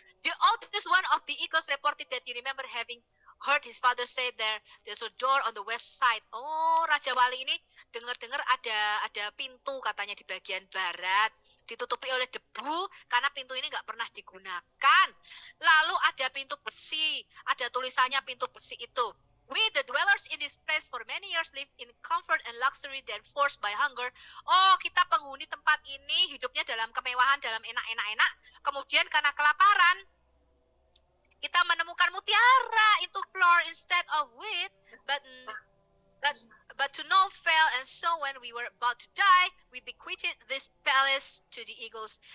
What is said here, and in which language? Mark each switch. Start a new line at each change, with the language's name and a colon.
English: The oldest one of the eagles reported that he remember having heard his father say there's a door on the west side.
Indonesian: Oh, Raja Wali ini dengar-dengar ada pintu katanya di bagian barat. Ditutupi oleh debu karena pintu ini nggak pernah digunakan. Lalu ada pintu besi, ada tulisannya pintu besi itu.
English: We the dwellers in this place for many years live in comfort and luxury then forced by hunger.
Indonesian: Oh, kita penghuni tempat ini hidupnya dalam kemewahan, dalam enak-enak. Kemudian karena kelaparan, kita menemukan mutiara
English: into floor instead of wheat, but to no avail, and so when we were about to die, we bequeathed this palace to the eagles.